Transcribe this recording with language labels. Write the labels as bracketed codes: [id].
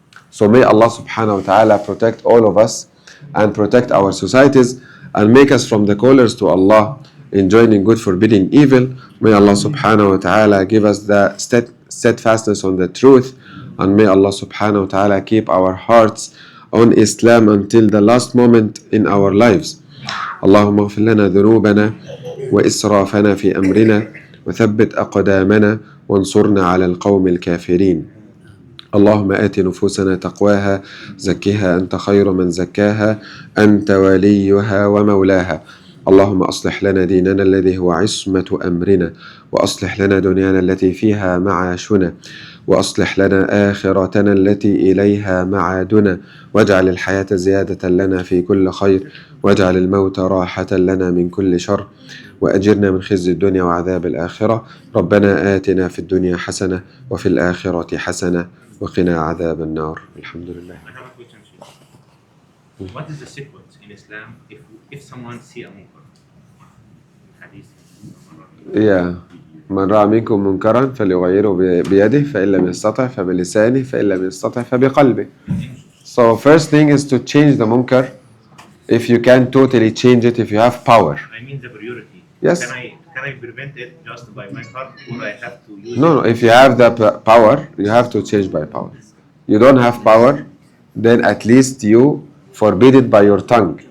[en] So may Allah subhanahu wa ta'ala protect all of us and protect our societies and make us from the callers to Allah, enjoining good, forbidding evil. May Allah subhanahu wa ta'ala give us the steadfastness on the truth, and may Allah subhanahu wa ta'ala keep our hearts on Islam until the last moment in our lives. [ar] اللهم اغفر لنا ذنوبنا وإسرافنا في أمرنا وثبت أقدامنا وانصرنا على القوم الكافرين. اللهم آت نفوسنا تقواها زكها أنت خير من زكاها أنت وليها ومولاها. اللهم أصلح لنا ديننا الذي هو عصمة أمرنا وأصلح لنا دنيانا التي فيها معاشنا وأصلح لنا آخرتنا التي إليها معادنا واجعل الحياة زيادة لنا في كل خير واجعل الموت راحة لنا من كل شر وأجرنا من خزي الدنيا وعذاب الآخرة. ربنا آتنا في الدنيا حسنة وفي الآخرة حسنة وقنا عذاب النار. الحمد لله. [en] I have a question, Sheikh. What is the sequence in Islam if someone see a munkar? Hadith. Yeah. [ar] من رأى منكم منكرا فليغيره بيده فإن لم يستطع فبلسانه فإن لم يستطع فبقلبه. [en] So first thing is to change the munkar. If you can totally change it, if you have power. I mean the priority. Yes. Can I prevent it just by my heart, or I have to use No, if you have the power, you have to change by power. You don't have power, then at least you forbid it by your tongue.